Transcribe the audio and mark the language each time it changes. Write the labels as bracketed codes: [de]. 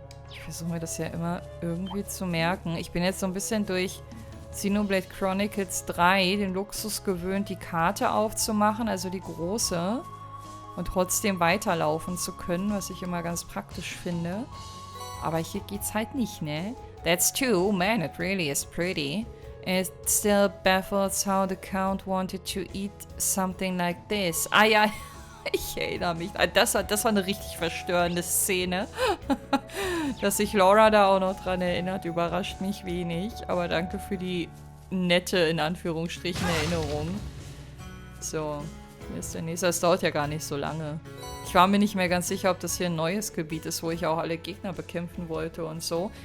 [de] Ich versuche mir das ja immer irgendwie zu merken. Ich bin jetzt so ein bisschen durch Xenoblade Chronicles 3 den Luxus gewöhnt, die Karte aufzumachen, also die große, und trotzdem weiterlaufen zu können, was ich immer ganz praktisch finde. Aber hier geht's halt nicht, ne? [en] That's two. Man, it really is pretty. It still baffles how the Count wanted to eat something like this. [de] Ah ja, ich erinnere mich. Das war eine richtig verstörende Szene. Dass sich Laura da auch noch dran erinnert, überrascht mich wenig. Aber danke für die nette, in Anführungsstrichen, Erinnerung. So, hier ist der nächste. Das dauert ja gar nicht so lange. Ich war mir nicht mehr ganz sicher, ob das hier ein neues Gebiet ist, wo ich auch alle Gegner bekämpfen wollte und so.